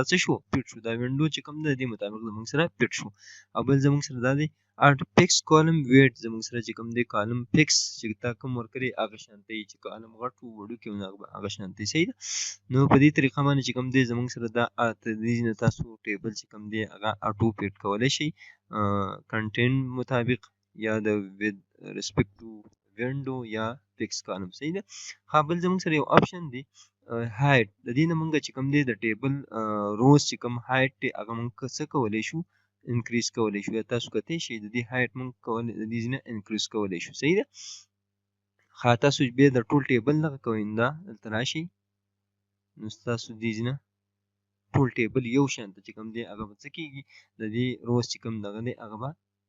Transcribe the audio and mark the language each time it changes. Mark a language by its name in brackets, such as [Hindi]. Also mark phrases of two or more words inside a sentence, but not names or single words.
[Pashto] څه شو پیټ شو دا وینډو چې کوم دی د دې مطابق زمونږ سره پیټ شو او بل زمونږ سره دا دی [English] auto fix column width [Pashto] زمونږ سره چې کوم دی [English] column fix [Pashto] چې تا کوم ورکړي هغه شانتي چې کالم غټ وو وړوکی وو هغه شانتي صحیح ده نو په دې طریقه باندې چې کوم دی زمونږ سره دا دې نه تاسو ټیبل چې کوم دی هغه [English] auto fit [Pashto] کولی شئ کنټینټ مطابق یا د [English] with respect to window [Pashto] یا [English] fix column [Pashto] صحیح ده ها بل زمونږ سره یو آپشن دی هایټ د دې نه مونږ چې کوم دی د [English] table rows [Pashto] چې کوم هایټ دی هغه مونږ څه کولی شو انکریز کولی شو یا تاسو کتی شئ د دې هایټ مونږ کولی د دې نه انکریز کولی شو صحیح ده ها تاسو بیا د ټول ټیبل دغه کوئ دا دلته راشئ نو ستاسو دې نه ټول ټیبل یو شان ته چې کوم دی هغه به څه کېږي د دې روز چې کوم دغه دی هغه به